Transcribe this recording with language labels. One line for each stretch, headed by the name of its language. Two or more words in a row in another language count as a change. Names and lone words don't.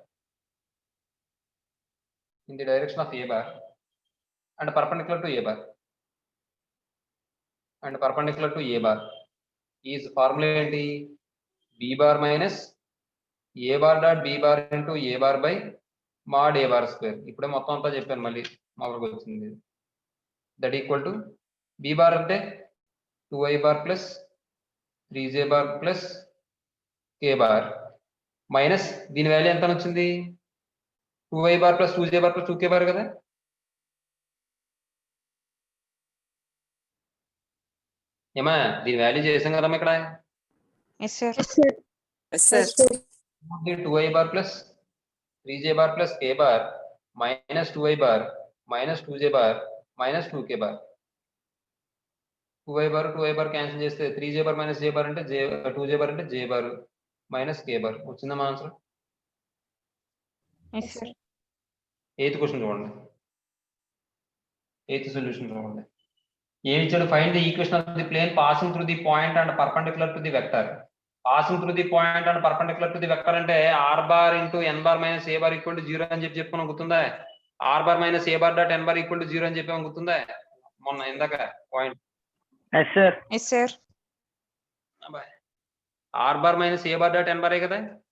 English: and perpendicular to A bar is formula ఏంటి? B bar minus A bar dot B bar into A bar by mod A bar square.
Telugu: ఇప్పుడే మొత్తం అంతా చెప్పాను, మళ్ళీ మొదలుకు వచ్చింది.
English: That equal to B bar
Telugu: అంటే
English: 2i bar plus 3j bar plus k bar minus
Telugu: దీని వాల్యూ ఎంత వచ్చింది?
English: 2i bar plus 2j bar plus 2k bar కదా.
Telugu: ఏమా దీని వాల్యూ చేసాం కదమ్మా ఇక్కడ.
English: Yes sir. 2i bar plus 3j bar plus k bar minus 2i bar minus 2j bar minus 2k bar. 2i bar క్యాన్సిల్ చేస్తే 3j bar minus j bar అంటే 2j bar అంటే j bar minus k bar.
Telugu: వచ్చిందా మా ఆన్సర్?
English: Yes sir.
Telugu: 8th క్వశ్చన్ చూడండి. 8th సొల్యూషన్ చూడండి. ఏమి ఇచ్చాడు?
English: Find the equation of the plane passing through the point and perpendicular to the vector. passing through the point and perpendicular to the vector
Telugu: అంటే
English: R bar into N bar minus A bar equal to 0
Telugu: అని చెప్పి చెప్పుకున్నాం, గుర్తుందా?
English: R bar minus A bar dot N bar equal to 0
Telugu: అని చెప్పాము, గుర్తుందా మొన్న ఇందాక పాయింట్?
English: Yes sir. Yes sir. R bar minus A bar dot N bar కదా.